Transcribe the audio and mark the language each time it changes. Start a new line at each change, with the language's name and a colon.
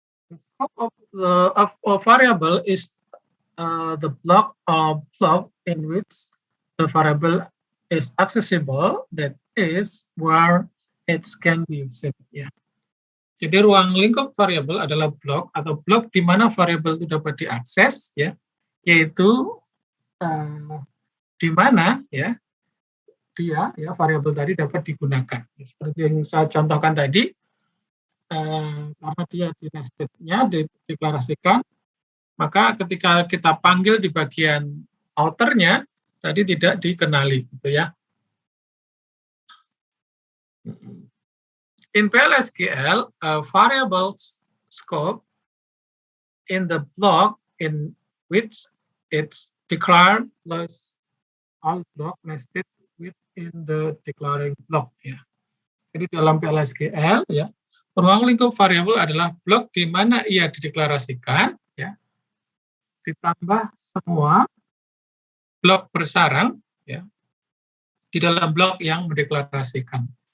English: The scope of a variable is the block in which the variable is accessible, that is where it can be used. Ya.
Indonesian: Jadi ruang lingkup variabel adalah blok atau blok di mana variabel itu dapat diakses, ya, yaitu di mana ya dia ya variabel tadi dapat digunakan. Seperti yang saya contohkan tadi, karena dia di nested-nya dideklarasikan, maka ketika kita panggil di bagian outer-nya tadi tidak dikenali gitu ya.
English: In PLSQL, a variable scope in the block in which it's declared plus all block nested within the declaring block ya.
Indonesian: Jadi dalam PLSQL ya, ruang lingkup variabel adalah blok di mana ia dideklarasikan ya, ditambah semua blok bersarang ya di dalam blok yang mendeklarasikan.